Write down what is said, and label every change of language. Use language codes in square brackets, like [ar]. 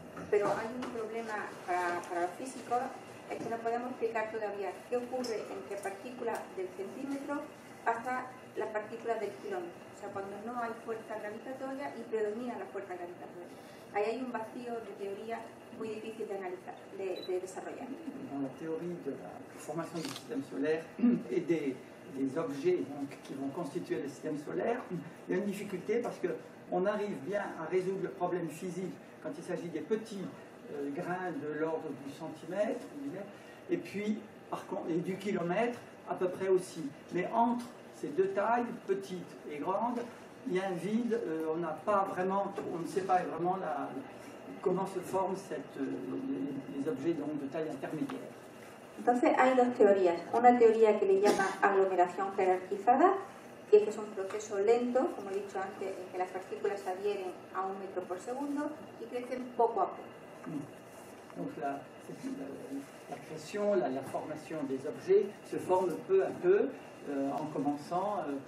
[es] Pero hay un problema para los físicos, es que no podemos explicar todavía qué ocurre entre partículas del centímetro hasta las partículas del kilómetro. O sea, cuando no hay fuerza gravitatoria y predomina la fuerza gravitatoria. Ahí hay un vacío de teoría muy difícil de analizar, de desarrollar. [fr] Dans la théorie de la formation du système solaire et des objets donc, qui vont constituer le système solaire, il y a une difficulté parce qu'on arrive bien à résoudre le problème physique quand il s'agit des petits grains de l'ordre du centimètre, et puis par contre, et du kilomètre à peu près aussi. Mais entre ces deux tailles, petites et grandes, il y a un vide, on n'a pas vraiment, on ne sait pas vraiment comment se forment les objets donc, de taille intermédiaire. [es] Entonces hay dos teorías. Una teoría que le llama aglomeración jerarquizada, y es que es un proceso lento, como he dicho antes, en que las partículas se adhieren a 1 metro por segundo y crecen poco a poco. [fr] Donc la création, la formation des objets se forme peu à peu en commençant.